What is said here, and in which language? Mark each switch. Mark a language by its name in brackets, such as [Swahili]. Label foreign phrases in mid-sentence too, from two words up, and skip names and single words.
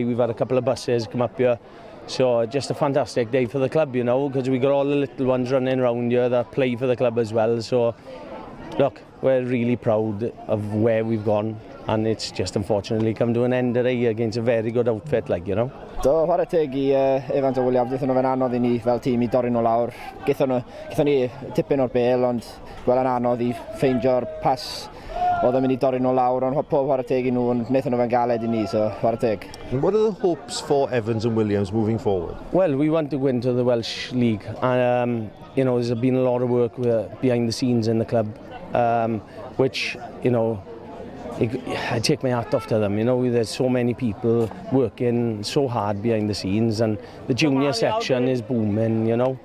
[English] We've had a couple of buses come up here, so just a fantastic day for the club, you know, because we got all the little ones running around here that play for the club as well. So look, we're really proud of where we've gone, and it's just unfortunately come to an end today against a very good outfit, like, you know. [Welsh] Do, chwarae teg I Evans a Williams, ddaethon nhw fe'n anodd I ni fel tîm I dorri nhw lawr. Gaethon ni tipyn o'r bêl, ond gweld yn anodd I ffeindio'r pas oedd yn mynd I dorri nhw lawr, ond pob chwarae teg I nhw, ond wnaethon nhw fe'n galed I ni, so chwarae teg. [English] What are the hopes for Evans and Williams moving forward? Well, we want to go into the Welsh League, and you know, there's been a lot of work behind the scenes in the club, which, you know, I take my hat off to them. You know, there's so many people working so hard behind the scenes, and the junior section is booming, you know.